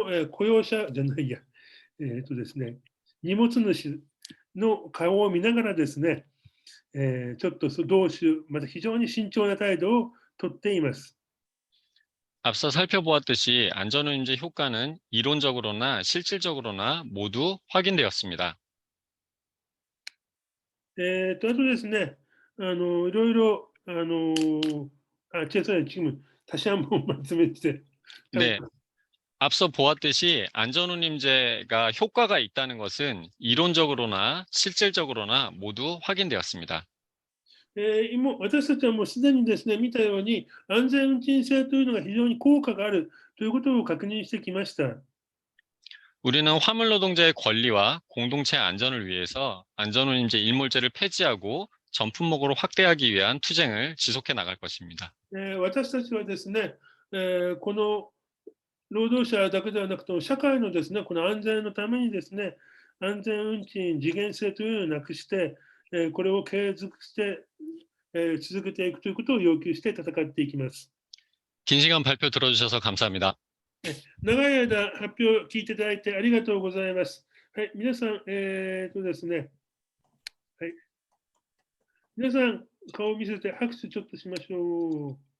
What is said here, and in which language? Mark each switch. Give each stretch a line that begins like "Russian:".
Japanese: 雇用者じゃないや、ですね、荷物主の顔を見ながらですね、ちょっと同種、また非常に慎重な態度をとっています。
Korean: 앞서 살펴보았듯이 안전운임제 효과는 이론적으로나 실질적으로나 모두 확인되었습니다.
Japanese: あとですね、いろいろ、
Korean: 지금 다시 한번 말씀해 주세요. 네, 앞서 보았듯이 안전운임제가 효과가 있다는 것은 이론적으로나 실질적으로나 모두 확인되었습니다.
Japanese: 今、私たちはもうすでにですね、見たように、安全運賃制というのが非常に効果があるということを確認してきました。
Korean: 우리는 화물노동자의 권리와 공동체 안전을 위해서 안전운임제 일몰제를 폐지하고 전 품목으로 확대하기 위한 투쟁을 지속해 나갈 것입니다.
Japanese: 私たちはですね、この労働者だけではなくて、社会のですね、この安全のためにですね、安全運賃次元制というのをなくして、これを継続して、続けていくということを要求して戦っていきます。
Korean: 긴 시간 발표 들어주셔서 감사합니다.
Japanese: 長い間発表を聞いていただいてありがとうございます。はい、皆さん、ですね、はい。皆さん、顔を見せて拍手ちょっとしましょう。